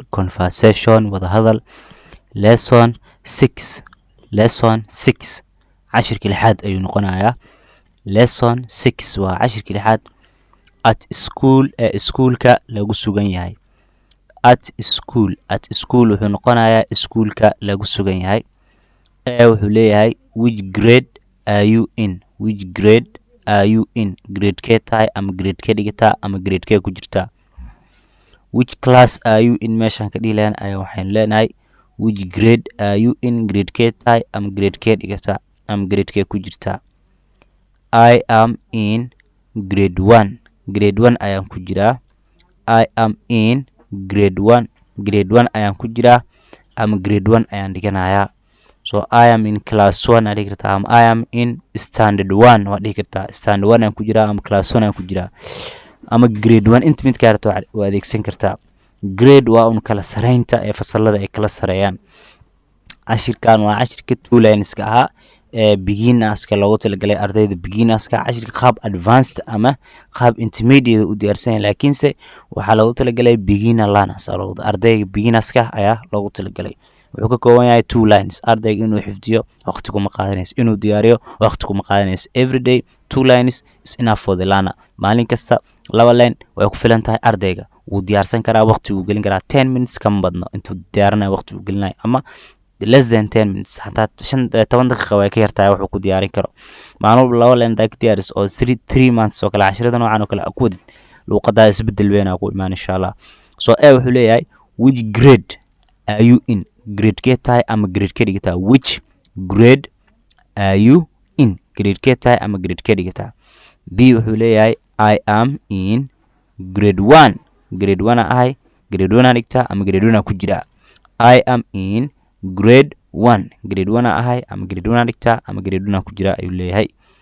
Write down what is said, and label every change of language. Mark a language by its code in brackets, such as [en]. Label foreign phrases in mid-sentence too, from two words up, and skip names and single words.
[so] Conversation wada hadal. lesson 6 cashirka lixaad ayuu noqonayaa. lesson 6 waa cashirka lixaad. [en] at school [so] iskuulka lagu sugan yahay. [en] at school [so] wuxuu noqonayaa iskuulka lagu sugan yahay. wuxuu leeyahay [en] which grade are you in? which grade are you in? [so] grade kee tahay ama grade kee dhigataa ama grade kee ku jirtaa. [en] which class are you in? [so] meeshaan ka dhihi lahayn ayaa waxaan leenahay [en] which grade are you in? [so] grade kee tahay ama grade kee dhigataa ama grade kee ku jirtaa. [en] I am in grade 1. [so] grade 1 ayaan ku jiraa. [en] I am in grade 1. [so] grade 1 ayaan ku jiraa ama grade 1 ayaan dhiganayaa. [en] So I am in class 1 [so] aad dhihi kartaa ama [en] I am in standard 1 [so] waad dhihi kartaa. standard 1 ayaan ku jiraa ama class 1 ayaan ku jiraa ama grade 1 inta mid ka rabto waa adeegsan kartaa. grade waa un kala sareynta ee fasalada ay kala sareeyaan. cashirkan waa cashirka 2 lineska ahaa ee beginnerska loogu talagalay ardayda beginnerska. cashirka qaab advanced ama qaab intermediate u diyaarsan yahay laakiinse waxaa loogu talagalay [en] beginner learners [so] ardayda beginnerska ayaa loogu talagalay. wuxuu ka kooban yahay 2 lines. ardayga inuu xifdiyo waqti kuma qaadanayso, inuu diyaariyo waqti kuma qaadanayso. [en] every day 2 lines is enough for the learner. [so] maalin kasta 2 line way ku filan tahay ardayga. wuu diyaarsan karaa waqti uu gelin karaa 10 minutes kama badno intuu diyaarinayo waqti uu gelinayo ama [en] less than 10 minutes [so] hataa 10 daqiiqo way ka yartahay wuxuu ku diyaarin karo. maalin walba 2 line daa ka diyaariso oo 3 months oo kale cashirada noocan oo kale ku wadid luqadda isbedel weyn ku imaan [ar] insha Allah. [so] so wuxuu leeyahay [en] which grade are you in? [so] grade kee tahay ama grade kee dhigataa. [en] which grade are you in? [so] grade kee tahay ama grade kee dhigataa. b wuxuu leeyahay [en] I am in grade 1. [so] grade 1 ahay grade 1 dhigtaa ama grade 1 ku jiraa. [en] I am in grade 1. [so] grade 1 ahay ama grade 1 dhigtaa ama grade 1 ku jiraa ayuu leeyahay.